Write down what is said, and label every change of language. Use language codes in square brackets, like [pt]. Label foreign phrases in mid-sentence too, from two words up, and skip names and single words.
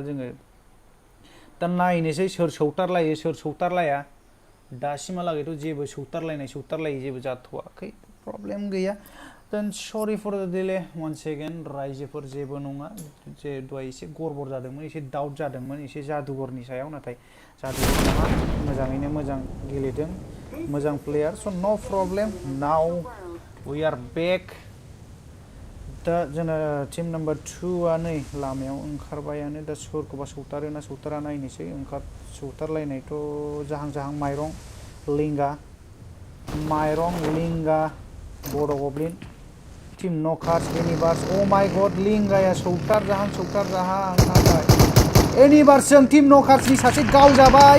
[brx] जोङो दा नायनोसै सोर सौथारलायो सोर सौथारलाया दासिमहालागैथ' जेबो सौथारलायै जेबो जाथ'वाखै प्रब्लेम गैया देन सरि [en] for the delay once again [brx] रायजोफोर जेबो नङा जे दहाय एसे गड़बड़ जादोंमोन एसे डाउट जादोंमोन एसे जादुगरनि सायाव नाथाय जादुगर नङा मोजाङैनो मोजां गेलेदों मोजां प्लेयार स' [en] no problem now we are back [brx] दा जोंना टीम नम्बर 2आ नै लामायाव ओंखारबायानो दा सोरखौबा सौतारोना सौतारा नायनोसै सौतारलायनायथ' जाहां माइरं लिंगा बड'गब्लिन टीम न'कार्स एनिभार्स [en] oh my god [brx] लिंगाया सौतार जाहां नाथाय एनिभार्सजों टीम न'कार्सनि सासे गावजाबाय